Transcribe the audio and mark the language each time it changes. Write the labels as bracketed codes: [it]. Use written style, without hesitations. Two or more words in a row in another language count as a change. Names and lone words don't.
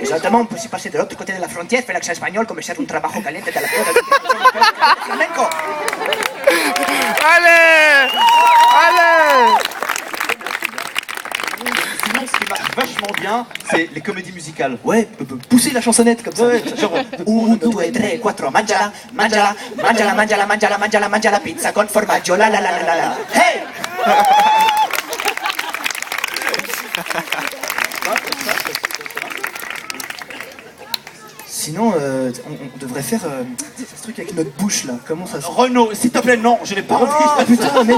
[fr] Exactement, on peut aussi passer de l'autre côté de la frontière, faire l'accent espagnol comme [es] ser un trabajo caliente de la flamenco. [fr] Allez! Allez! Sinon, ce qui marche vachement bien, c'est les comédies musicales. Ouais, pousser la chansonnette comme ça. Ouais, genre, [it] Un, due, tre, quattro, mangiala, mangiala, mangiala, mangiala, mangiala, mangiala, mangiala, pizza con formaggio, la la la la la la. Hey! [fr] Sinon, on devrait faire ce truc avec notre bouche là. Comment ça se. Renaud, s'il te plaît, non, je n'ai pas envie. Oh putain, mais non!